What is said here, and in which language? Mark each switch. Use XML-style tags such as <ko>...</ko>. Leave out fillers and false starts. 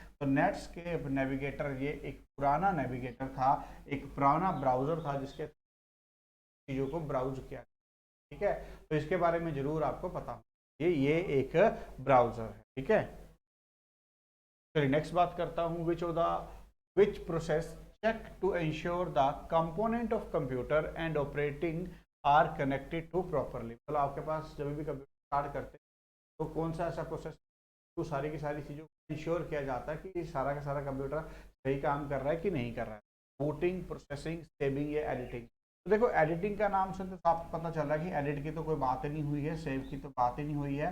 <hi>तो Netscape navigator ये एक पुराना नेविगेटर था, एक पुराना ब्राउजर था जिसके चीज़ों को ब्राउज किया। ठीक है, तो इसके बारे में जरूर आपको पता हो, ये एक ब्राउजर है। ठीक है, चलिए नेक्स्ट बात करता हूँ।</hi> <en>Which process check to ensure the component of computer and operating are connected to properly।</en> <hi>मतलब आपके पास जब भी कंप्यूटर स्टार्ट करते हैं तो कौन सा ऐसा प्रोसेस तो सारी की सारी चीज़ों को इंश्योर किया जाता है कि सारा का सारा कंप्यूटर सही काम कर रहा है कि नहीं कर रहा है? बूटिंग, प्रोसेसिंग, सेविंग या एडिटिंग। तो देखो, एडिटिंग का नाम सुनते तो आपको पता चल रहा है कि एडिट की तो कोई बात ही नहीं हुई है, सेव की तो बात ही नहीं हुई है।</hi>